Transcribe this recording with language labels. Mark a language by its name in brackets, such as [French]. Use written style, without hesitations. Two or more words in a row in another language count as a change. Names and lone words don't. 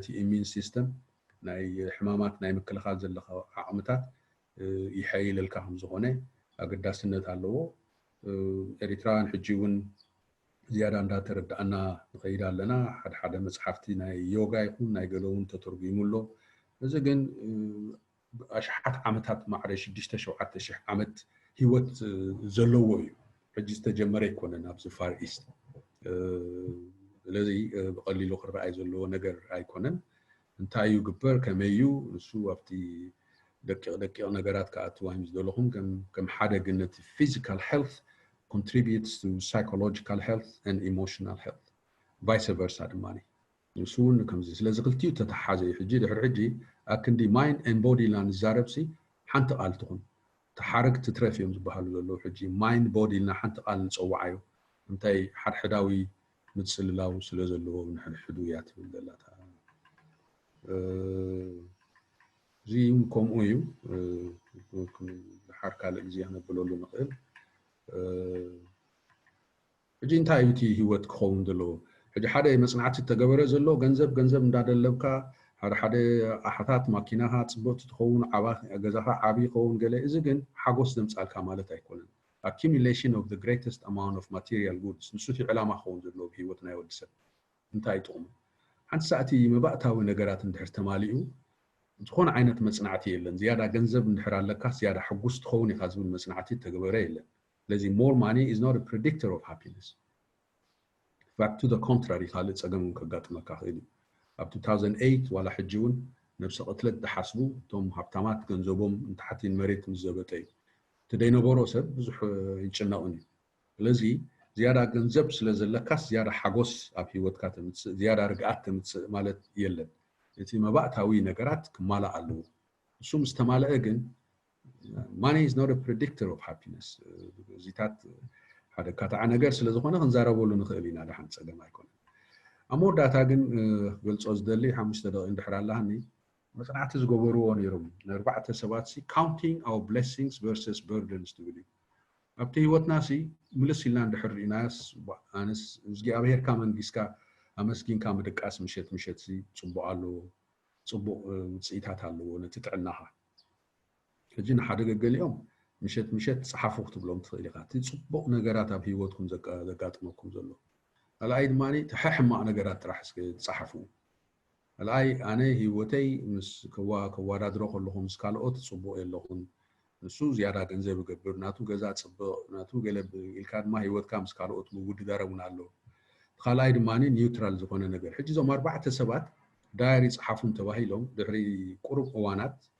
[English] immune system [Tigrinya] ናይ ሕማማት ናይ ምክልኻል ዘለካ ዓቕምታት ይሐይለልካ ከም ዝኾነ ኣገዳስነት ኣለዎ ኤሪትራውያን ሕጂ እውን ዝያዳ እንዳተረዳእና ንኸይድ ኣለና ሓደ መፅሓፍቲ ናይ ዮጋ ይኹን ናይ ገለ እውን ተተርጉሙሎ እዚ ግን ኣሽሓት ዓመታት ማዕረ 6-7,000 ዓመት ሂወት ዘለዎ እዩ ሕጂ ዝተጀመረ ኣይኮነን ኣብዚ ፋር ኢስት ስለዚ ብቐሊሉ ክረኣይ ዘለዎ ነገር ኣይኮነን እንታይ እዩ ግበር ከመይ እዩ ንሱ ኣብቲ ደቂቕ ነገራት ከኣትዋ እዮም ዝደለኹም ከም ሓደ ግን ነቲ [English] physical health contributes to psychological health and emotional health vice versa [Tigrinya] ድማኒ ንሱ እውን ከምዚ ስለዚ ክልቲኡ ተተሓሓዘ እዩ ሕጂ ድሕሪ ሕጂ ኣክንዲ [English] mind and body [Tigrinya] ኢልና ንዛረብ ሲ ሓንቲ ቃል ትኹን ተሓረግ ትትረፍ እዮም ዝበሃሉ ዘለዉ ሕጂ [English] mind body [Tigrinya] ኢልና ሓንቲ ቃል ንፀዋዓዮ እንታይ ሓድሕዳዊ ምፅልላው ስለ ዘለዎ ንሕድሕዱ እያ ትብል ዘላታ እዚ እውን ከምኡ እዩ ድሓር ካልእ ግዜ ነብለሉ ንኽእል ሕጂ እንታይ እዩ እቲ ሂወት ክኸውን ዘለዎ ሕጂ ሓደ መፅናዕቲ ተገበረ ዘሎ ገንዘብ እንዳደለብካ ሓደ ኣሓታት ማኪናኻ ፅቡቕቲ ትኸውን ገዛኻ ዓብዪ ይኸውን ገለ እዚ ግን ሓጎስ ዘምፃልካ ማለት ኣይኮነን [English] accumulation of the greatest amount of material goods [Tigrinya] ንሱ እቲ ዕላማ ክኸውን ዘለዎ ብሂወት ናይ ወዲ ሰብ እንታይ ጥቕሙ ሓንቲ ሰዓቲ መባእታዊ ነገራት እንድሕር ተማሊኡ ዝኾነ ዓይነት መፅናዕቲ የለን ዝያዳ ገንዘብ እንድሕር ኣለካ ዝያዳ ሕጉስ ትኸውን ኢኻ ዝብል መፅናዕቲ ተገበረ የለን ስለዚ [English] more money is not a predictor of happiness fact to the contrary [Tigrinya] ካልእ ፀገም ከጋጥመካ ክእል እዩ ኣብ 2008 ዋላ ሕጂ እውን ነብሰ ቅትለት ዝሓስቡ እቶም ሃብታማት ገንዘቦም እንታሕቲን መሬት ምስ ዘበጠ እዩ እቲ ደይነበሮ ሰብ ብዙሕ ይጭነቕን እዩ ስለዚ ዝያዳ ገንዘብ ስለ ዘለካስ ዝያዳ ሓጎስ ኣብ ሂወትካ ተምፅእ ዝያዳ ርግኣት ተምፅእ ማለት የለን እቲ መባእታዊ ነገራት ክማላእ ኣለዎ እሱ ምስ ተማልአ ግን [English] money is not a predictor of happiness [Tigrinya] እዚታት ሓደ ካታዕ ነገር ስለ ዝኾነ ክንዛረበሉ ንኽእል ኢና ድሓን ፀገም ኣይኮነን ኣብ መወዳእታ ግን ገልፆ ዝደሊ 5 ደቂቕ እንድሕር ኣለሃኒ መፅናዕቲ ዝገበርዎ ነይሮም ን4 ሰባት ሲ [English] counting our blessings versus burdens [Tigrinya] ትብል እዩ ኣብቲ ህይወትና ሲ ምልስ ኢልና እንድሕር ርኢናስ ኣነስ እግዚኣብሄርካ መንጊስካ ኣመስጊንካ ምድቃስ ምሸት ምሸት ሲ ፅቡቅ ኣለዎ ፅቡቅ ውፅኢታት ኣለዎ ነቲ ጥዕናኻ ሕጂ ንሓደ ገገሊኦም ምሸት ምሸት ፀሓፉ ክትብሎም ትኽእል ኢኻ እቲ ፅቡቅ ነገራት ኣብ ህይወትኩም ዘጋጥመኩም ዘሎ ካልኣይ ድማኒ እቲ ሕማቕ ነገራት ጥራሕ ፀሓፉ ካልኣይ ኣነ ህይወተይ ምስ ከዋዳድሮ ከለኹ ምስ ካልኦት ፅቡቅ የለኹን ንሱ ዝያዳ ገንዘብ ይገብር ናቱ ገዛ ፅቡቅ ናቱ ገለ ኢልካ ድማ ህይወትካ ምስ ካልኦት ምውድዳር እውን ኣሎ ካልኣይ ድማኒ ኒውትራል ዝኾነ ነገር ሕጂ እዞም ኣርባዕተ ሰባት ዳይሪ ፀሓፉን ተባሂሎም ድሕሪ ቁሩብ እዋናት